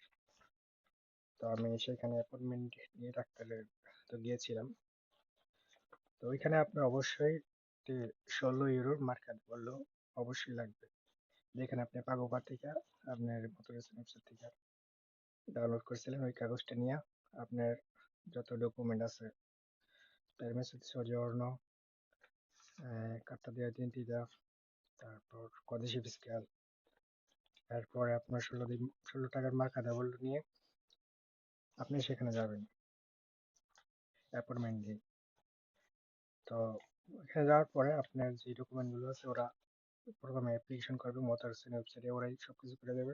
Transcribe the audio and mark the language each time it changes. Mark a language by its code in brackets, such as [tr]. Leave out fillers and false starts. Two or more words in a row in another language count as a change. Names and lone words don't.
[bn] তো আমি সেখানে অ্যাপয়েন্টমেন্ট নিয়ে ডাক্তারের তো গিয়েছিলাম। তো ওইখানে আপনার অবশ্যই 16 ইউরোর মার্কার বললো অবশ্যই লাগবে, যেখানে আপনি পাগোপা থেকে আপনার [en] motor station [bn] থেকে ডাউনলোড করেছিলেন। ওই কাগজটা নিয়ে আপনার যত ডকুমেন্ট আছে, [it] permesso di soggiorno, carta di identità, [bn] তারপর [it] codice fiscale, [bn] এরপরে আপনার 16 টাকার মার্কা ডাবল নিয়ে আপনি সেখানে যাবেন অ্যাপয়েন্টমেন্ট দিয়ে। তো ওখানে যাওয়ার পরে আপনার যে ডকুমেন্টগুলো আছে ওরা প্রথমে অ্যাপ্লিকেশন করবে [en] motor station website, [bn] ওরাই সব কিছু করে দেবে।